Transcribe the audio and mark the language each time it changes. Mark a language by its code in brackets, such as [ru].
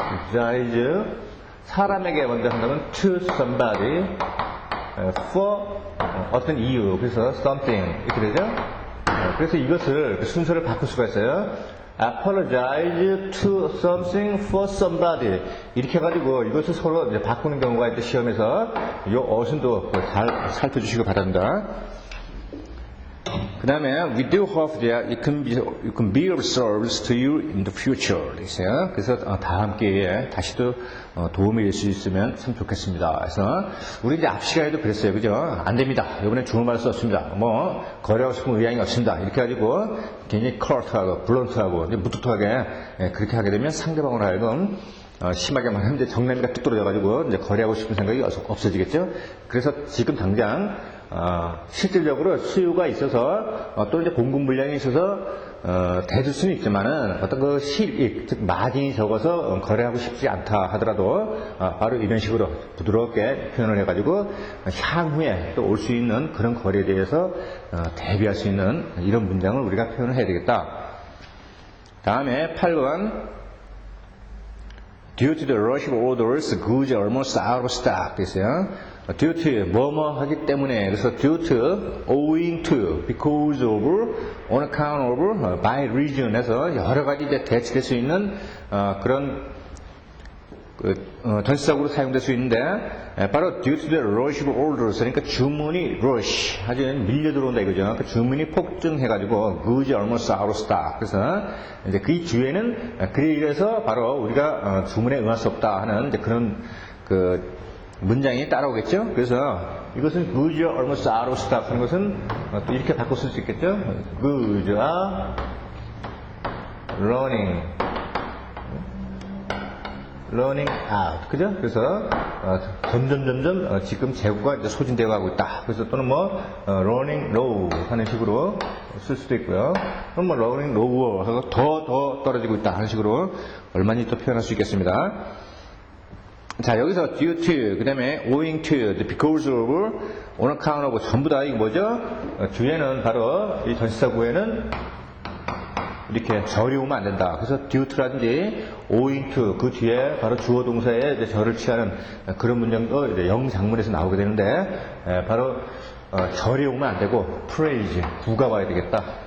[ko] apologize. 사람에게 먼저 한다면 [en] to somebody, [ko] for 어떤 이유, 그래서 something 이렇게 되죠. 그래서 이것을 순서를 바꿀 수가 있어요. [en] apologize to something for somebody [ko] 이렇게 해가지고 이것을 서로 이제 바꾸는 경우가 있대. 시험에서 이 어순도 잘 살펴주시기 바랍니다. 그 다음에 [en] we do hope that it can be of service to you in the future. [ko] 그래서 다음 기회에 다시 또 도움이 될 수 있으면 참 좋겠습니다. 그래서 우리 이제 앞 시간에도 그랬어요. 그죠? 안 됩니다. 이번에 주문받을 수 없습니다. 거래하고 싶은 의향이 없습니다. 이렇게 가지고 굉장히 컬트하고 블런트하고 무뚝뚝하게 그렇게 하게 되면 상대방으로 하여금 심하게 말하면 이제 정남이가 뚝 떨어져가지고 이제 거래하고 싶은 생각이 없어지겠죠. 그래서 지금 당장 실질적으로 수요가 있어서 또 이제 공급 물량이 있어서 대줄 수는 있지만은 어떤 그 실익, 즉 마진이 적어서 거래하고 싶지 않다 하더라도 바로 이런 식으로 부드럽게 표현을 해가지고 향후에 또 올 수 있는 그런 거래에 대해서 대비할 수 있는 이런 문장을 우리가 표현을 해야 되겠다. 다음에 8번. [en] Due to the rush of orders, goods are almost out of stock. [ko] 됐어요. Due to 뭐뭐 하기 때문에, 그래서 [en] due to, owing to, because of, on account of, by reason [ko] 에서 여러 가지 이제 대치될 수 있는 그런 전치사구로 사용될 수 있는데, 바로 [en] due to the rush of orders, [ko] 그러니까 주문이 rush, 아주 밀려 들어온다 이거죠. 그러니까 주문이 폭증해가지고 [en] goods are almost out of stock. [ko] 그래서 이제 그 주에는 그에 의해서 바로 우리가 주문에 응할 수 없다 하는 이제 그런 그 문장이 따라오겠죠. 그래서 이것은 [en] goods are almost out of stock [ko] 하는 것은 또 이렇게 바꿔 쓸 수 있겠죠. [en] goods are running out. [ko] 그죠? 그래서 점점 지금 재고가 이제 소진되어 가고 있다. 그래서 또는 [en] running low [ko] 하는 식으로 쓸 수도 있고요. 또는 [en] running lower [ko] 하고 더 떨어지고 있다 하는 식으로 얼마든지 또 표현할 수 있겠습니다. 자, 여기서 [en] due to, [ko] 그 다음에 [en] owing to, because of, on account of [ko] 전부 다 이거 뭐죠? 주에는 바로 이 전치사구에는 이렇게 절이 오면 안 된다. 그래서 [en] due to [ko] 라든지 [en] owing to [ko] 그 뒤에 바로 주어 동사에 이제 절을 취하는 그런 문장도 이제 영장문에서 나오게 되는데 바로 절이 오면 안 되고 praise 구가 와야 되겠다.